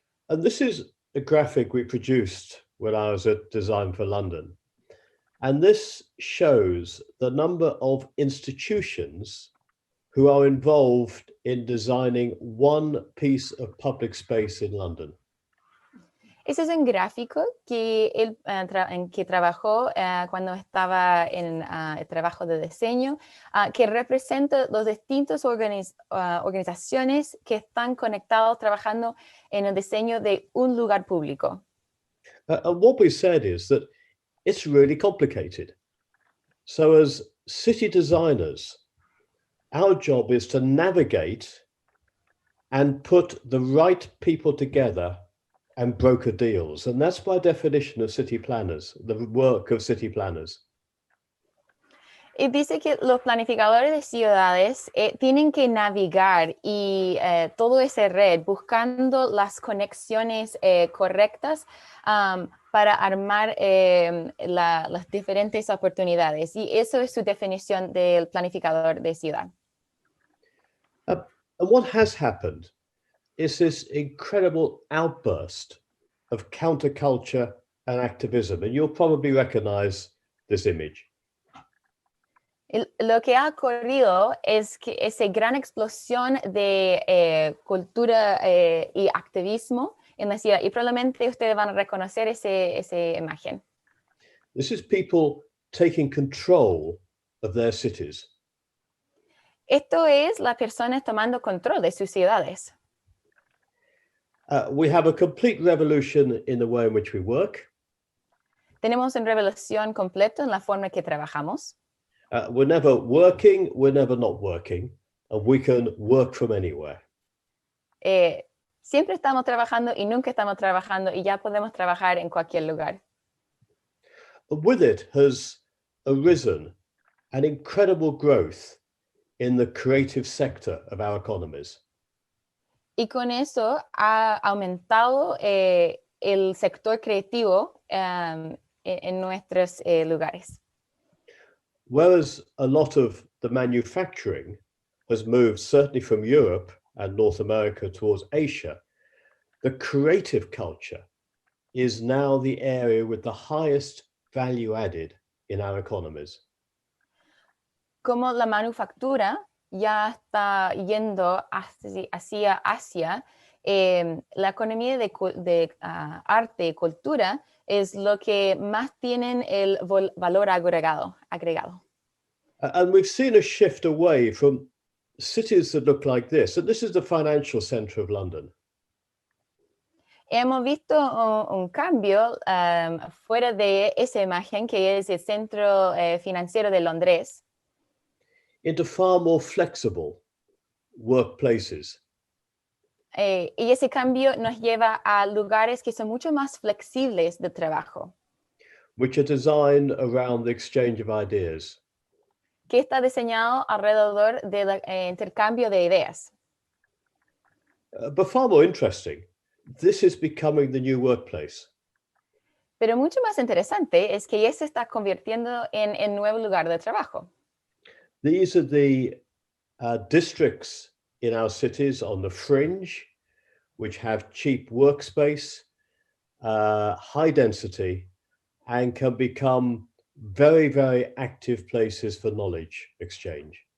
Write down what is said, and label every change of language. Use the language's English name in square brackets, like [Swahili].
[English] And this is a graphic we produced when I was at Design for London. And this shows the number of institutions who are involved in designing one piece of public space in London. [Spanish] Ese es un gráfico que él en que trabajó cuando estaba en el trabajo de diseño, que representa las distintas organizaciones que están conectadas trabajando en el diseño de un lugar público. [English] And what we said is that it's really complicated. So as city designers, our job is to navigate and put the right people together and broker deals. And that's by definition of city planners, the work of city planners. [Spanish] Y dice que los planificadores de ciudades tienen que navegar y todo esa red buscando las conexiones correctas para armar las diferentes oportunidades. Y eso es su definición del planificador de ciudad. [English] And what has happened is this incredible outburst of counterculture and activism. And you'll probably recognize this image. [Spanish] Lo que ha ocurrido es que esa gran explosión de cultura y activismo en la ciudad, y probablemente ustedes van a reconocer esa imagen. [English] This is people taking control of their cities. [Spanish] Esto es las personas tomando control de sus ciudades. [English] We have a complete revolution in the way in which we work. [Spanish] Tenemos una revolución completa en la forma que trabajamos. [English] We're never working, we're never not working, and we can work from anywhere. [Spanish] Siempre estamos trabajando y nunca estamos trabajando y ya podemos trabajar en cualquier lugar. [English] With it has arisen an incredible growth in the creative sector of our economies. [Spanish] Y con eso ha aumentado el sector creativo en nuestros lugares. [English] Whereas a lot of the manufacturing has moved certainly from Europe and North America towards Asia, the creative culture is now the area with the highest value added in our economies. [Spanish] Como la manufactura ya está yendo hacia Asia, la economía de arte y cultura es lo que más tienen el valor agregado. [English] And we've seen a shift away from cities that look like this. And this is the financial centre of London. [Spanish] Hemos visto un cambio fuera de esa imagen que es el centro financiero de Londres [English] Into far more flexible workplaces. [Spanish] Y ese cambio nos lleva a lugares que son mucho más flexibles de trabajo, [English] Which are designed around the exchange of ideas. [Spanish] que está diseñado alrededor del intercambio de ideas. [English] But far more interesting, this is becoming the new workplace. [Spanish] Pero mucho más interesante es que ya se está convirtiendo en el nuevo lugar de trabajo. [English] These are the districts in our cities on the fringe, which have cheap workspace, high density, and can become very, very active places for knowledge exchange.